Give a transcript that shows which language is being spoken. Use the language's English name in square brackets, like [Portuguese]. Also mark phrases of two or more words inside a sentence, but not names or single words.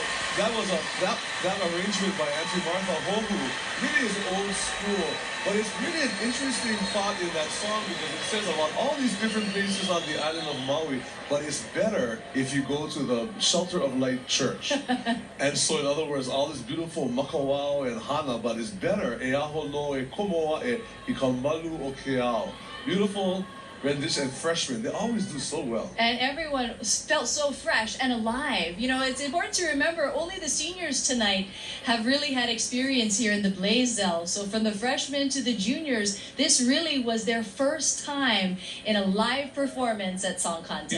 [English] that arrangement by Auntie Martha Hohu really is old school, but it's really an interesting thought in that song because it says about all these different places on the island of Maui, but it's better if you go to the Shelter of Light Church. And so, in other words, all this beautiful makawao and hana, but it's better [Hawaiian] e aho no e komoa e i ka malu o ke ao. [English] Beautiful rendition, and freshmen, they always do so well. And everyone felt so fresh and alive. You know, it's important to remember only the seniors tonight have really had experience here in the Blaisdell. So from the freshmen to the juniors, this really was their first time in a live performance at Song Contest.